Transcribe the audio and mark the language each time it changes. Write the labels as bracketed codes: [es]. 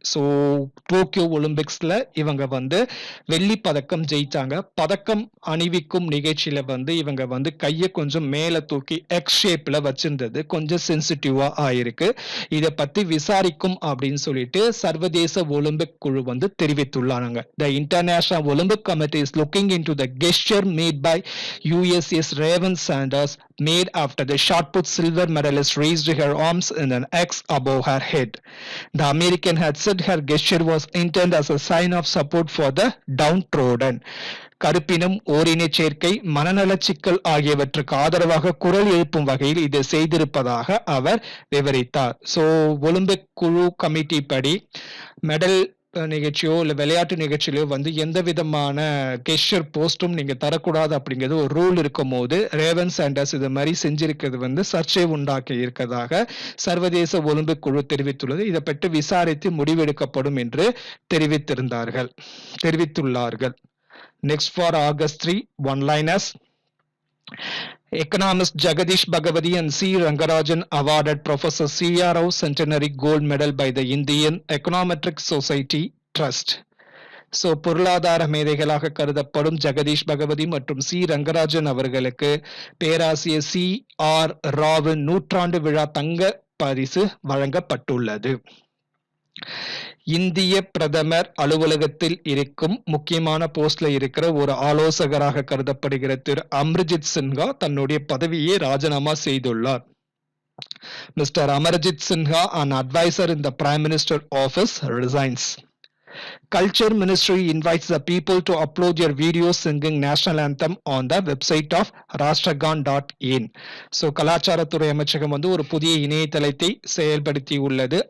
[ta] So Tokyo ஒலிம்பிக்ஸ்ல இவங்க வெள்ளி பதக்கம் ஜெயிச்சாங்க. பதக்கம் அணிவிக்கும் நிகழ்ச்சியில இவங்க கையை கொஞ்சம் மேல தூக்கி எக்ஸ் ஷேப்ல வச்சிருந்தது கொஞ்சம் சென்சிட்டிவா ஆயிருக்கு. இதை பத்தி விசாரிக்கும் அப்படின்னு சொல்லிட்டு சர்வதேச ஒலிம்பிக் குழு தெரிவித்துள்ளாங்க. [en] The International Olympic Committee is looking into the gesture made by USS Raven Sanders made after the shot put silver medalist raised her arms in an X above her head. The American had said her gesture was intended as a sign of support for the downtrodden. [ta] கருப்பினம், ஓரின சேர்க்கை, மனநல சிக்கல் ஆகியவற்றுக்கு ஆதரவாக குரல் எழுப்பும் வகையில் இதை செய்திருப்பதாக அவர் விவரித்தார். ஸோ ஒலிம்பிக் குழு கமிட்டி படி மெடல் நிகழ்ச்சியோ இல்ல விளையாட்டு நிகழ்ச்சியிலோ எந்த விதமான கெஸ்டர் போஸ்டும் நீங்க தரக்கூடாது அப்படிங்கிறது ஒரு ரூல் இருக்கும் போது ரேவன் சாண்டர்ஸ் இது மாதிரி செஞ்சிருக்கிறது சர்ச்சை உண்டாக்கி இருக்கதாக சர்வதேச ஒலிம்பிக் குழு தெரிவித்துள்ளது. இதை பற்றி விசாரித்து முடிவெடுக்கப்படும் என்று தெரிவித்துள்ளார்கள். [en] Next for August 3, one-liners. Economist Jagadish Bhagavati and C. Rangarajan awarded Professor C.R. Rao Centenary Gold Medal by the Indian Econometric Society Trust. [ta] So பொருளாதார மேதைகளாக கருதப்படும் ஜெகதீஷ் பகவதி மற்றும் சி ரங்கராஜன் அவர்களுக்கு பேராசிரியர் C.R. ராவின் நூற்றாண்டு விழா தங்க பரிசு வழங்கப்பட்டுள்ளது. இந்திய பிரதமர் அலுவலகத்தில் இருக்கும் முக்கியமான போஸ்ட்ல இருக்கிற ஒரு ஆலோசகராக கருதப்படுகிற திரு அமர்ஜித் சின்ஹா தன்னுடைய பதவியை ராஜினாமா செய்துள்ளார். [en] Mr. Amarjit Sinha, an advisor in the Prime Minister office, resigns. Culture Ministry invites the people to upload your videos singing national anthem on the website of rashtragan.in. [ta] So கலாச்சாரத்துறை அமைச்சகம் ஒரு புதிய இணையதளத்தை செயல்படுத்தி உள்ளது.